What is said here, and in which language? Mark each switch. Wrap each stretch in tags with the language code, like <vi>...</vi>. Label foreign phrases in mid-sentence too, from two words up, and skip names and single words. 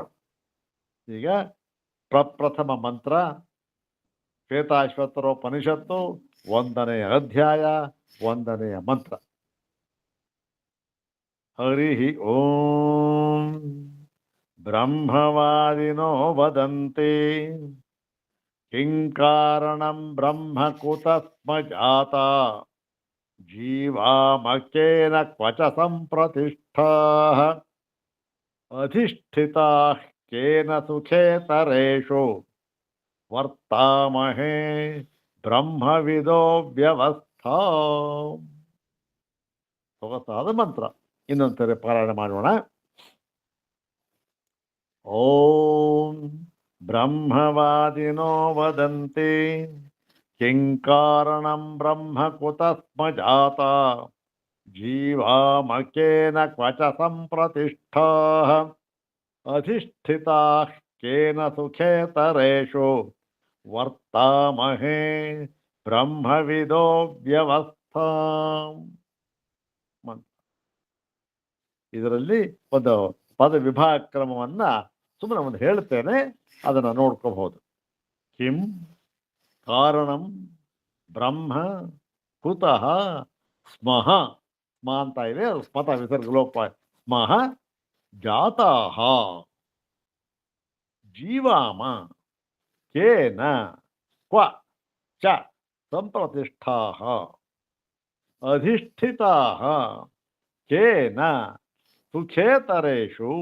<kn>ಈಗ ಪ್ರಪ್ರಥಮ ಮಂತ್ರ ಶ್ವೇತಾಶ್ವತರೋಪನಿಷತ್ತು 1ನೇ ಅಧ್ಯಾಯ 1ನೇ ಮಂತ್ರ.</kn> <sa>ಹರಿ ಓಂ. ಬ್ರಹ್ಮವಾದಿನೋ ವದಂತೆ ಕಿಂ ಕಾರಣಂ ಬ್ರಹ್ಮ ಕುತಸ್ಮ ಜಾತ ಜೀವಾಮಕೇನ ಕ್ವಚ ಸಂಪ್ರತಿಷ್ಠಾಃ ಅಧಿಷ್ಠಿತಾಃ ಕೇನ ಸುಖೇತರೇಷು ವರ್ತಾಮಹೇ ಬ್ರಹ್ಮವಿದೋ ವ್ಯವಸ್ಥಾ.</sa> <kn>ಸೊಗಸಾದ ಮಂತ್ರ. ಇನ್ನೊಂದ್ಸರಿ ಪಾರಾಯಣ ಮಾಡೋಣ.</kn> <sa>ಓಂ ಬ್ರಹ್ಮವಾದಿನೋ ವದಂತೆ ಕಿಂ ಕಾರಣಂ ಬ್ರಹ್ಮ ಕುತಸ್ಮ ಜಾತ ಜೀವಾಮಕೇನ ಕ್ವಚ ಸಂಪ್ರತಿಷ್ಠಾಃ ಅಧಿಷ್ಠಿತಾಃ ಕೇನ ಸುಖೇತರೇಷು ವರ್ತಾಮಹೇ ಬ್ರಹ್ಮವಿದೋ ವ್ಯವಸ್ಥಾ.</sa> <kn>ಇದರಲ್ಲಿ ಒಂದು ಪದ ವಿಭಾಗ ಕ್ರಮವನ್ನ ಸುಮ್ಮನೆ ಒಂದು ಹೇಳ್ತೇನೆ, ಅದನ್ನು ನೋಡ್ಕೋಬಹುದು.</kn> <sa>ಕಿಂ ಕಾರಣಂ ಬ್ರಹ್ಮ ಕುತಃ ಸ್ಮಃ.</sa> <kn>ಸ್ಮ ಅಂತ ಇದೆ, ಸ್ಮತ ವಿಸರ್ಗ ಲೋಪ.</kn> <sa>ಸ್ಮಃ ಜಾತಾಃ. ಜೀವಾಮ ಕೇನ ಕ್ವ ಚ ಸಂಪ್ರತಿಷ್ಠಾಃ ಅಧಿಷ್ಠಿತಾಃ ಕೇನ ಸುಖೇತರೇಷು.</sa>